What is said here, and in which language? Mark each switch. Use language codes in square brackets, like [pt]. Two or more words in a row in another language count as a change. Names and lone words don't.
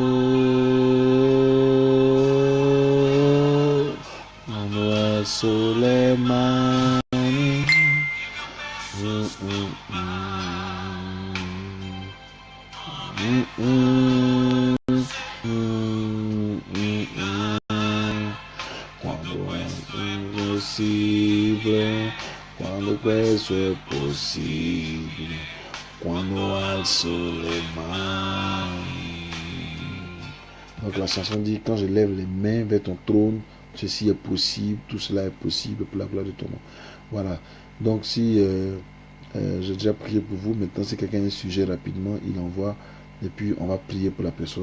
[it] Quando alzo le mani, quando è impossibile, quando questo è possibile, Quando alzo [fr] les mains. Donc la chanson dit, quand je lève les mains vers ton trône, ceci est possible, tout cela est possible pour la gloire de ton nom. Voilà. Donc si j'ai déjà prié pour vous, maintenant si quelqu'un a un sujet rapidement, il envoie, et puis on va prier pour la personne.